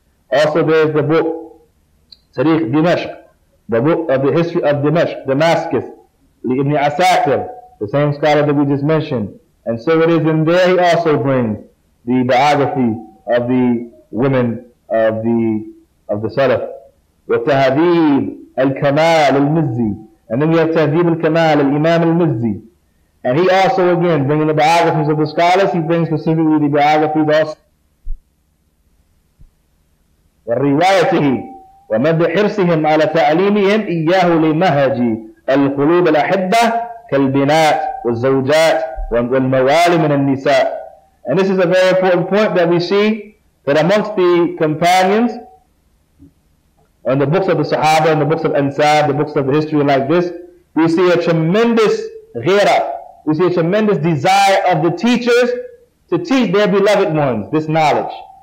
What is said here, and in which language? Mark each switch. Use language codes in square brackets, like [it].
[en] Also there's the book Tarikh Dimashq, the book of the history of Damascus, Ibn Asakir, the same scholar that we just mentioned. And so it is in there he also brings the biography of the women of the salaf. [ar] وتهذيب الكمال المزي, [en] and then we have [ar] تهذيب الكمال الإمام المزي. [en] And he also again bringing the biographies of the scholars, he brings specifically the biographies also. [ar] وروايته ومد حرصهم على تعليمهم إياه لمهج القلوب الأحبة كالبنات والزوجات والموالي من النساء. [en] And this is a very important point that we see that amongst the companions and the books of the Sahaba and the books of Ansab, the books of the history like this, we see a tremendous ghira, we see a tremendous desire of the teachers to teach their beloved ones this knowledge.